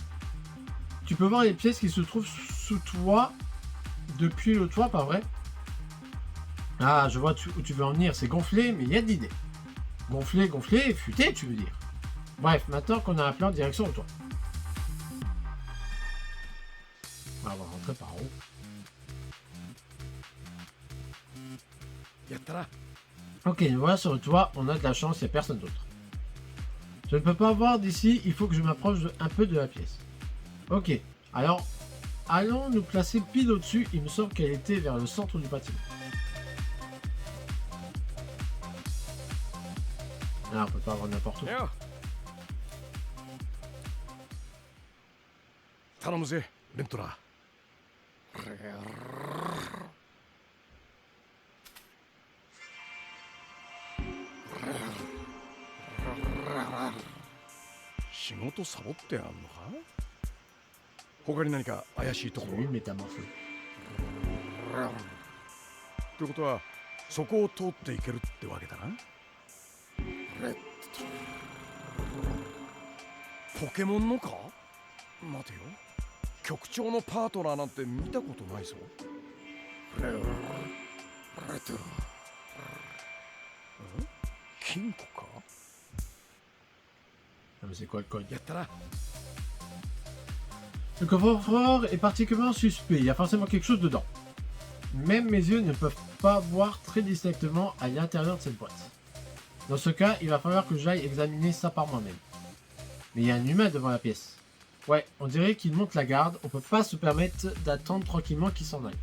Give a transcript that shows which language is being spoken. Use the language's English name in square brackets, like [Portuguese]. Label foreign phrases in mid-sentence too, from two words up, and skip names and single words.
[French] Tu peux voir les pièces qui se trouvent sous toi depuis le toit, pas vrai? Ah, je vois où tu veux en venir. C'est gonflé, mais il y a de l'idée. Gonflé, gonflé, futé, tu veux dire. Bref, maintenant qu'on a un plan, direction au toit. On va rentrer par en haut. [Japanese] やったな。 [French] Ok, nous voilà sur le toit, on a de la chance, il n'y a personne d'autre. Je ne peux pas voir d'ici, il faut que je m'approche un peu de la pièce. Ok, alors, allons nous placer pile au-dessus, il me semble qu'elle était vers le centre du bâtiment. Ah, on peut pas avoir n'importe où. [Japanese] よ。頼むぜ、レントラー。仕事サボってあんのか？他に何か怪しいとこ [French] C'est [Japanese] ろ？ [French] lui le métamorphose. [Japanese] ってことはそこを通っていけるってわけだな。ポケモンのか？待てよ、局長のパートナーなんて見たことないぞ。金庫か？ [French] Ah, mais c'est quoi le code? [Japanese] やったな。 [French] Le coffre-fort est particulièrement suspect, il y a forcément quelque chose dedans. Même mes yeux ne peuvent pas voir très distinctement à l'intérieur de cette boîte. Dans ce cas, il va falloir que j'aille examiner ça par moi-même. Mais il y a un humain devant la pièce. Ouais, on dirait qu'il monte la garde, on peut pas se permettre d'attendre tranquillement qu'il s'en aille.